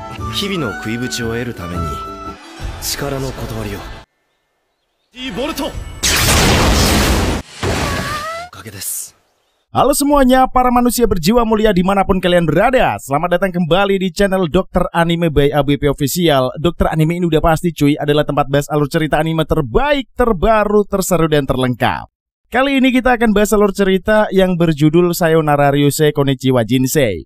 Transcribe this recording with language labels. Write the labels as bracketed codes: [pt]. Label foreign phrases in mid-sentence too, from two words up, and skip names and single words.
[ja] 日々の食いぶちを得るために力の断りを。ボルト。おかげです。 [id] Halo semuanya, para manusia berjiwa mulia dimanapun kalian berada. Selamat datang kembali di channel Dokter Anime by ABP Official. Dokter Anime ini udah pasti cuy, adalah tempat bahas alur cerita anime terbaik, terbaru, terseru, dan terlengkap. Kali ini kita akan bahas alur cerita yang berjudul Sayonara Ryusei Konichiwa Jinsei.